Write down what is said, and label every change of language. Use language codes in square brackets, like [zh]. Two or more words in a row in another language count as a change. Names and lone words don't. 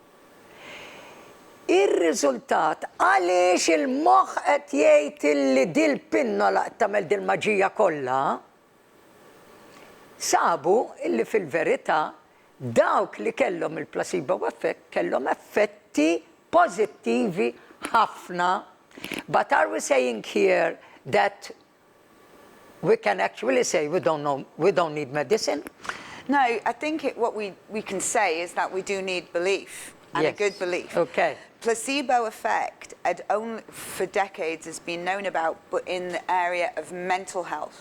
[mt] Ir-riżultat għaliex il-moħħ qed jgħid li dil-pinnola qed tagħmel dil-maġija kollha, sabu illi fil-verità dawk li kellhom il- [en] placebo effect [mt] kellhom effetti pożittivi ħafna. [en] But are we saying here that we can actually say we don't need medicine? No, I think what we can say is that we do need belief, and Yes. a good belief. Okay. Placebo effect had only for decades has been known about, but in the area of mental health.